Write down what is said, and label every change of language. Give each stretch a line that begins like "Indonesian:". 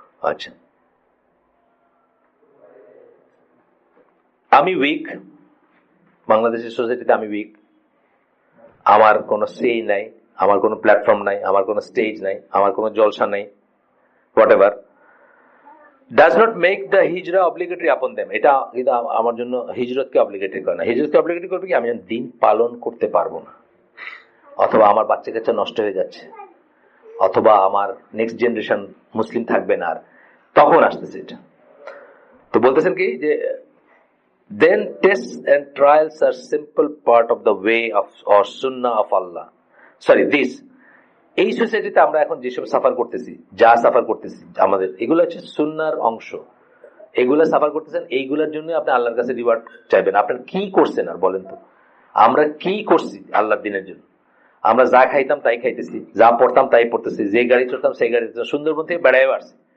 Bangla: আচ্ছা আমি উইক, বাংলাদেশের সোসাইটিতে আমি উইক, আমার কোনো সেই নাই, আমার কোনো প্ল্যাটফর্ম নাই, আমার কোনো স্টেজ নাই, আমার কোনো জলসা নাই, whatever,
English: Does not make the হিজরা obligatory upon them.
Bangla: এটা কিন্তু আমার জন্য হিজরতকে অব্লিগেটরি করে না। হিজরতকে অব্লিগেটরি করবে কি, আমি যখন দিন পালন করতে পারবো না, অথবা আমার বাচ্চা কাচ্চা নষ্ট হয়ে যাচ্ছে, অথবা আমার নেক্সট জেনারেশন মুসলিম থাকবে না, আর তখন আসতেছে এটা। তো বলতেছেন কি যে
English: then tests and trials are simple part of the way of or sunnah of Allah. Sorry, this
Bangla: এই সোসাইটিতে আমরা এখন যেসব সাফার করতেছি, যা সাফার করতেছি, আমাদের এগুলো হচ্ছে সুন্নাহর অংশ। এগুলো সাফার করতেছেন, এইগুলোর জন্য আপনি আল্লাহর কাছে রিওয়ার্ড চাইবেন। আপনার কি করছেন আর বলেন তো, আমরা কি করছি আল্লাহর দিনের জন্য? আমরা যা খাইতাম তাই খাইতেছি, যা পড়তাম তাই পড়তেছি, যে গাড়ি চড়তাম সেই গাড়ি, সুন্দরবন থেকে বেড়ায় আসছি।